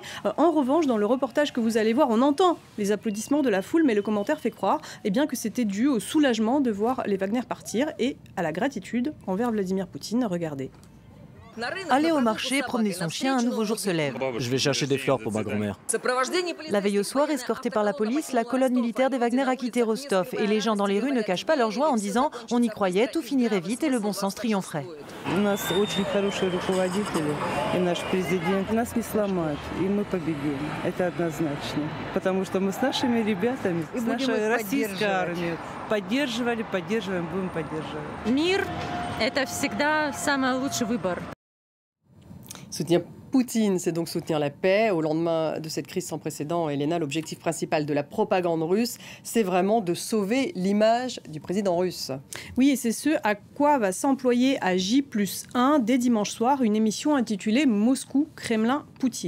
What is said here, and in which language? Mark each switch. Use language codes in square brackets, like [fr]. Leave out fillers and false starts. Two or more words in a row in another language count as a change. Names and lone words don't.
[fr] En revanche, dans le reportage que vous allez voir, on entend les applaudissements de la foule, mais le commentaire fait croire que c'était dû au soulagement de voir les Wagner partir et à la gratitude envers Vladimir Poutine. Regardez. Aller au marché, promener son chien, un nouveau jour se lève. Je vais chercher des fleurs pour ma grand-mère. La veille au soir, escortée par la police, la colonne militaire des Wagner a quitté Rostov. Et les gens dans les rues ne cachent pas leur joie en disant « on y croyait, tout finirait vite et le bon sens triompherait ». [ru] Мир – это всегда самый лучший выбор. [fr] Soutenir Poutine, c'est donc soutenir la paix. Au lendemain de cette crise sans précédent, Elena, l'objectif principal de la propagande russe, c'est vraiment de sauver l'image du président russe. Oui, et c'est ce à quoi va s'employer à J+1 dès dimanche soir une émission intitulée Moscou, Kremlin, Poutine.